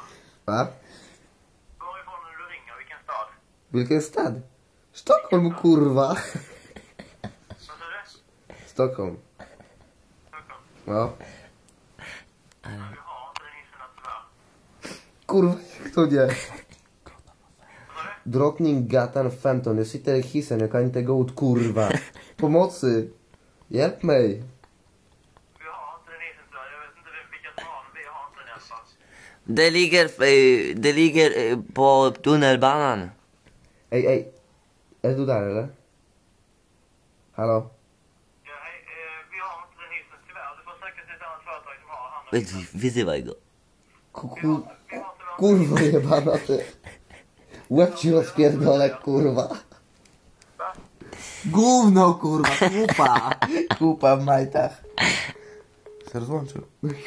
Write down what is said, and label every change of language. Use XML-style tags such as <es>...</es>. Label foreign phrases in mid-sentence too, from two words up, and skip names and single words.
<sv>Va? Varifrån är det du ringer? Vilken stad? Vilken stad? Stockholm, kurva. Vad sa du? Stockholm. Stockholm. Ja. Vi har inte den hissen här tyvärr.</sv> <pl>Kurwa, jak to nie?</pl> <sv>Vad sa du? Drottninggatan 15. Jag sitter i hissen, jag kan inte gå ut, kurwa.</sv> <pl>Pomocy.</pl> <sv>Hjälp mig. Vi har inte den hissen tyvärr. Jag vet inte vilka som har den. Vi har inte den i alla fall. Det ligger på tunnelbanan. Ej. Är du där eller? Hallå? Ja, hej. Vi har inte den hissen tyvärr. Du får söka till ett annat företag som har han.</sv> <pl>Wyzywaj go. Kurwa jebana ty. Łeb ci rozpierdolę, kurwa. Gówno, kurwa, kupa. Kupa w majtach. Se rozłączył.</pl>